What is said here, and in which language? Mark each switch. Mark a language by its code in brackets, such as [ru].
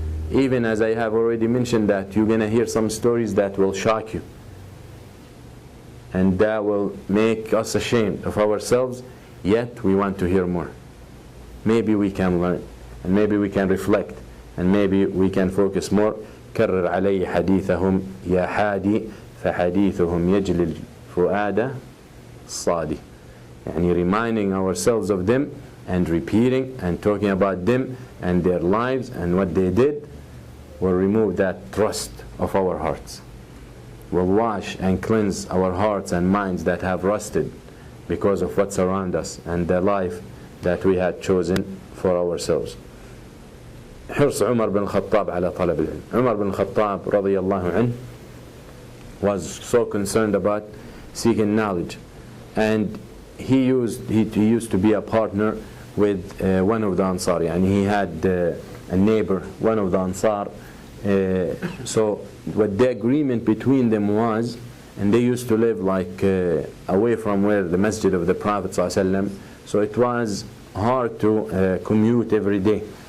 [en] Even as I have already mentioned, that you're going to hear some stories that will shock you, and that will make us ashamed of ourselves, yet we want to hear more. Maybe we can learn, and maybe we can reflect, and maybe we can focus more. [ar] كرر علي حديثهم يا حادي فحديثهم يجلي الفؤاد الصادي. [en] يعني reminding ourselves of them and repeating and talking about them and their lives and what they did will remove that trust of our hearts. Will wash and cleanse our hearts and minds that have rusted because of what's around us and the life that we had chosen for ourselves. [ar] حرص عمر بن الخطاب على طلب العلم. [en] عمر بن الخطاب رضي الله عنه was so concerned about seeking knowledge, and he used to be a partner with one of the Ansar. And he had a neighbor, one of the Ansar. So what the agreement between them was, and they used to live like away from where the masjid of the Prophet ﷺ, so it was hard to commute every day.